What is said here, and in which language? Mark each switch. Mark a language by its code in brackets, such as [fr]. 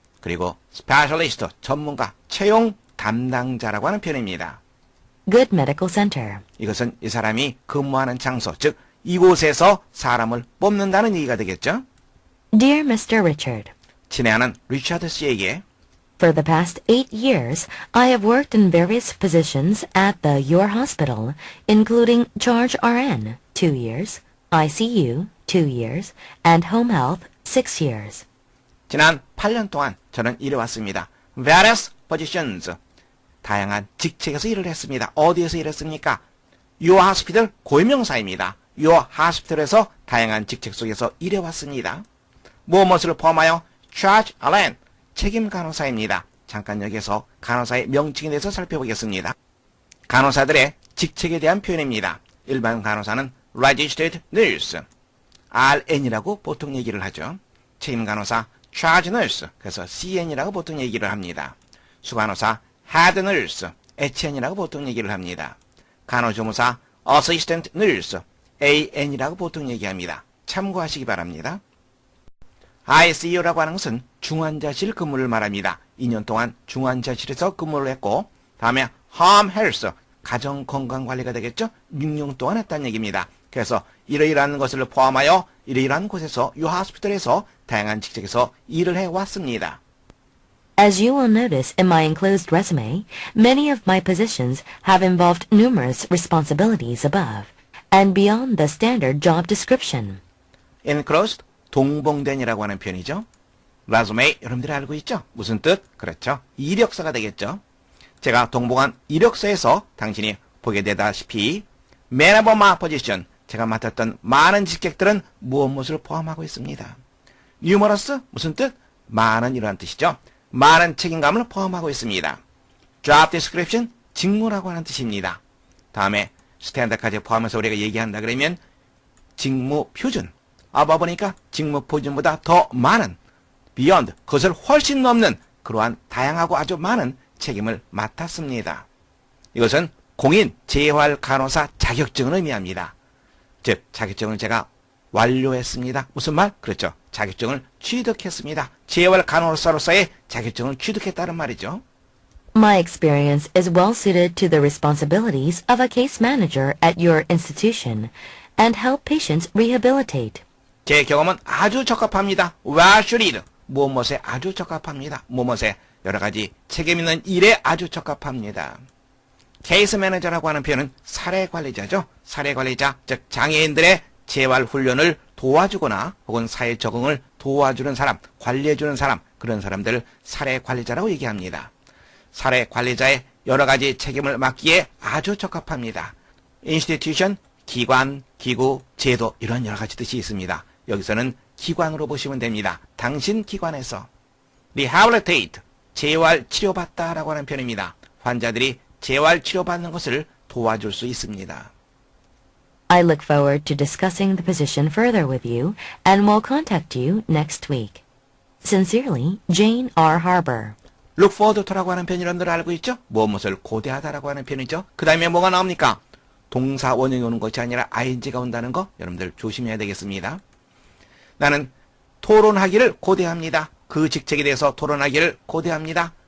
[ko] 그리고 Specialist, 전문가, 채용 담당자라고 하는 표현입니다. [en] Good Medical Center. [ko] 이것은 이 사람이 근무하는 장소, 즉 이곳에서 사람을 뽑는다는 얘기가 되겠죠. [en] Dear Mr. Richard, [ko] 친애하는 리차드 씨에게 [en] for the past 8 years, I have worked in various positions at your hospital, including Charge RN, 2 years, ICU, 2 years, and Home Health, 6 years. [ko] 지난 8년 동안 저는 일해왔습니다. [en] Various positions. [ko] 다양한 직책에서 일을 했습니다. 어디에서 일했습니까? Your Hospital 고유명사입니다. Your Hospital에서 다양한 직책 속에서 일해왔습니다. 무엇을 포함하여 Charge RN, 책임 간호사입니다. 잠깐 여기서 간호사의 명칭에 대해서 살펴보겠습니다. 간호사들의 직책에 대한 표현입니다. 일반 간호사는 Registered Nurse, RN이라고 보통 얘기를 하죠. 책임 간호사 Charge Nurse, 그래서 CN이라고 보통 얘기를 합니다. 수간호사 Head Nurse, HN이라고 보통 얘기를 합니다. 간호조무사 Assistant Nurse, AN이라고 보통 얘기합니다. 참고하시기 바랍니다. ICU라고 하는 것은 중환자실 근무를 말합니다. 2년 동안 중환자실에서 근무를 했고, 다음에 Home Health, 가정건강관리가 되겠죠? 6년 동안 했다는 얘기입니다. 그래서 이러이러한 것을 포함하여 이러이러한 곳에서 이 호스피털에서 다양한 직책에서 일을 해왔습니다. [en] As you will notice in my enclosed resume, many of my positions have involved numerous responsibilities above and beyond the standard job description. [ko] Enclosed, 동봉된이라고 하는 표현이죠. resume 여러분들이 알고 있죠? 무슨 뜻? 그렇죠. 이력서가 되겠죠. 제가 동봉한 이력서에서 당신이 보게 되다시피 [en] Man of my position, [ko] 제가 맡았던 많은 직책들은 무엇을 포함하고 있습니다. numerous 무슨 뜻? 많은 이라는 뜻이죠. 많은 책임감을 포함하고 있습니다. job description 직무라고 하는 뜻입니다. 다음에 스탠다드까지 포함해서 우리가 얘기한다 그러면 직무 표준. 아봐 보니까 직무 표준보다 더 많은 [en] beyond [ko] 그것을 훨씬 넘는 그러한 다양하고 아주 많은 책임을 맡았습니다. 이것은 공인 재활 간호사 자격증을 의미합니다. 즉 자격증을 제가 완료했습니다. 무슨 말? 그렇죠. 자격증을 취득했습니다. 재활 간호사로서의 자격증을 취득했다는 말이죠. [en] My experience is well suited to the responsibilities of a case manager at your institution and help patients rehabilitate. [ko] 제 경험은 아주 적합합니다. [en] well suited [ko] 무엇에 아주 적합합니다. 무엇에 여러 가지 책임 있는 일에 아주 적합합니다. 케이스 매니저라고 하는 표현은 사례 관리자죠. 사례 관리자, 즉 장애인들의 재활 훈련을 도와주거나 혹은 사회 적응을 도와주는 사람, 관리해주는 사람, 그런 사람들을 사례 관리자라고 얘기합니다. 사례 관리자의 여러 가지 책임을 맡기에 아주 적합합니다. institution, 기관, 기구, 제도 이런 여러 가지 뜻이 있습니다. 여기서는 기관으로 보시면 됩니다. 당신 기관에서 rehabilitate, 재활 치료받다라고 하는 표현입니다. 환자들이 재활 치료받는 것을 도와줄 수 있습니다. [en] I look forward to discussing the position further with you and will contact you next week. Sincerely, Jane R. Harbour. [ko] look forward to라고 하는 표현 여러분들 알고 있죠? 무엇을 고대하다라고 하는 표현이죠. 그 다음에 뭐가 나옵니까? 동사 원형이 오는 것이 아니라 ing가 온다는 거 여러분들 조심해야 되겠습니다. 나는 토론하기를 고대합니다. 그 직책에 대해서 토론하기를 고대합니다.